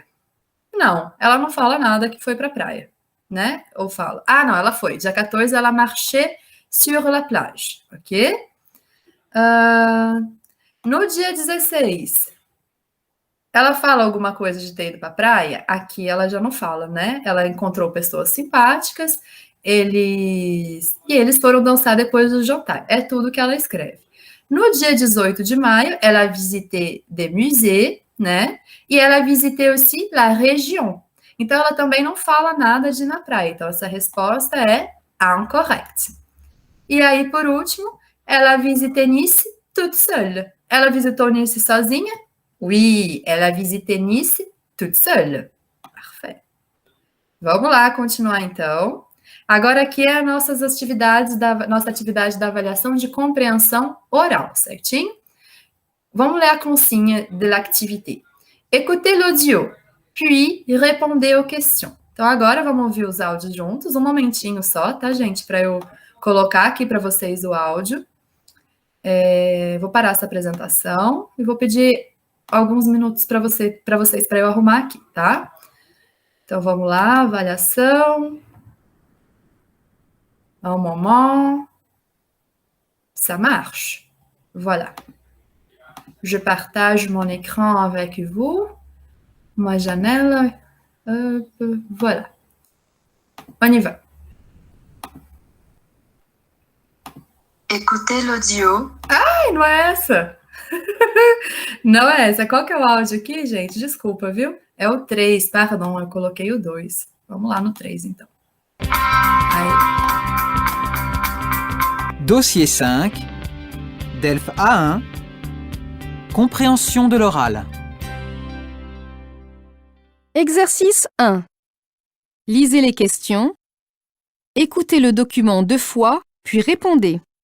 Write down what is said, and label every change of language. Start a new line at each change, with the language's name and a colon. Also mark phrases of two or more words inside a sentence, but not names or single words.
Portuguese: Não, ela não fala nada que foi para a praia, né? Ou fala, ah, não, ela foi. Dia 14, ela
French: marchait sur la plage,
Portuguese: ok? No dia 16, ela fala alguma coisa de ter ido para a praia? Aqui ela já não fala, né? Ela encontrou pessoas simpáticas, e eles foram dançar depois do jantar. É tudo que ela escreve. No dia 18 de maio, ela
French: a visité des musées,
Portuguese: né? E ela
French: a visité aussi la région.
Portuguese: Então, ela também não fala nada de ir na praia. Então, essa resposta é incorrect. E aí, por último, ela
French: a visité Nice toute seule.
Portuguese: Ela visitou Nice sozinha?
French: Oui, elle a visité Nice toute seule. Parfait.
Portuguese: Vamos lá, continuar então. Agora aqui é nossa atividade da avaliação de compreensão oral, certinho? Vamos ler a
French: consigne de l'activité. Écoutez l'audio, puis répondez aux questions.
Portuguese: Então agora vamos ouvir os áudios juntos, um momentinho só, tá, gente? Para eu colocar aqui para vocês o áudio. Vou parar essa apresentação e vou pedir alguns minutos para vocês para eu arrumar aqui, tá? Então vamos lá, avaliação.
French: Un moment. Ça marche. Voilà. Je partage mon écran avec vous. Ma janela. Voilà. On y va. Écoutez l'audio.
Portuguese: Ai, não é essa. Não é essa. Qual que é o áudio aqui, gente? Desculpa, viu? É o 3, pardon, eu coloquei o 2. Vamos lá no 3, então. Aí.
French: Dossier 5, DELF A1, compréhension de l'oral. Exercice 1. Lisez les questions. Écoutez le document 2 fois, puis répondez.